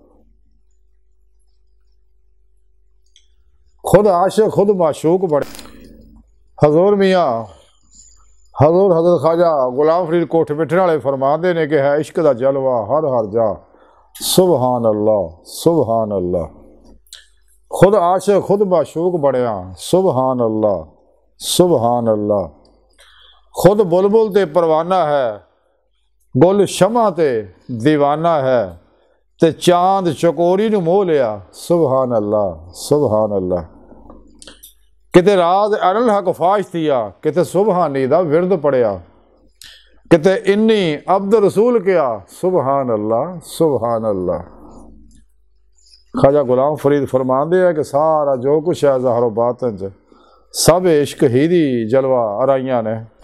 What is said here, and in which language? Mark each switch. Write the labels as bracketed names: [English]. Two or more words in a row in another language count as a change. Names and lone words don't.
[Punjabi] خود عاشق خود معشوق بڑے حضور میاں حضور حضرت خواجہ غلام فرید کوٹھ بیٹھنے والے فرماتے نے کہ [Saraiki] ہے عشق دا جلوہ ہر ہر جا, [Arabic] سبحان الله سبحان الله. [Saraiki] خود عاشق خود معشوق بڑھیا, [Arabic] سبحان الله سبحان الله. [Saraiki] خود بلبل تے پروانہ ہے، گل شمع تے دیوانہ ہے، تے چاند چکوری نوں موہ لیا, [Arabic] سبحان الله سبحان الله. [Saraiki] کتے راز ارل حق فاش تھیا، کتے سبحانی دا ورد پڑھیا، کتے انی عبد رسول کیا, [Arabic] سبحان الله سبحان الله. [Punjabi] خواجہ غلام فرید فرماندے ہے کہ سارا جو کجھ ہے ظاہر باطن چ سب عشق ہی دی جلوہ آرائیاں نے.